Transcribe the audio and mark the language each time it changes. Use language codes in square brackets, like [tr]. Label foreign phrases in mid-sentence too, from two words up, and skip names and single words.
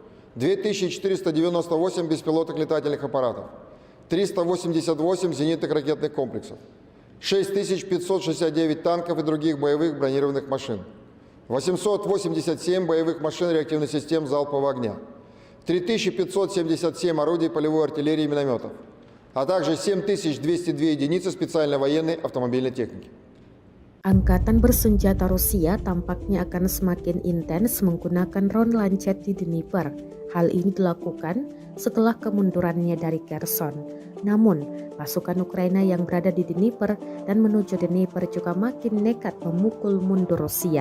[ru] 2498 беспилотных летательных аппаратов, 388 зенитных ракетных комплексов, 6569 танков и других боевых бронированных машин, 887 боевых машин реактивных систем залпового огня, 3577 орудий полевой артиллерии и минометов, а также 7202 единицы специальной военной автомобильной техники. [id] Angkatan bersenjata Rusia tampaknya akan semakin intens menggunakan ron lancet di Dnipro. Hal ini dilakukan setelah kemundurannya dari Kherson. Namun, pasukan Ukraina yang berada di Dnipro dan menuju Dnipro juga makin nekat memukul mundur Rusia.